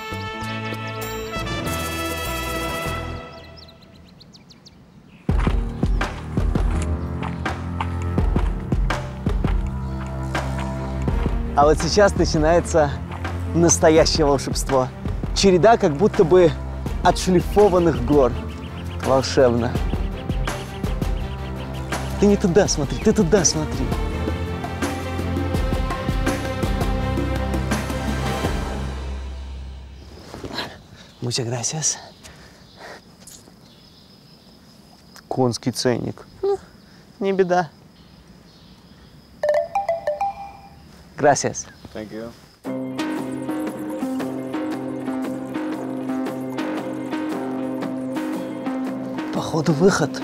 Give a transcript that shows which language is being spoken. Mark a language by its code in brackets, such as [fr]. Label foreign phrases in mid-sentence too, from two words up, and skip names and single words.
[ru] А вот сейчас начинается настоящее волшебство. Череда как будто бы отшлифованных гор. Волшебно. Ты не туда смотри, ты туда смотри. [es] Muchas gracias. [ru] Конский ценник. Ну, не беда. [es] Gracias. [en] Thank you. [ru] Походу, выход.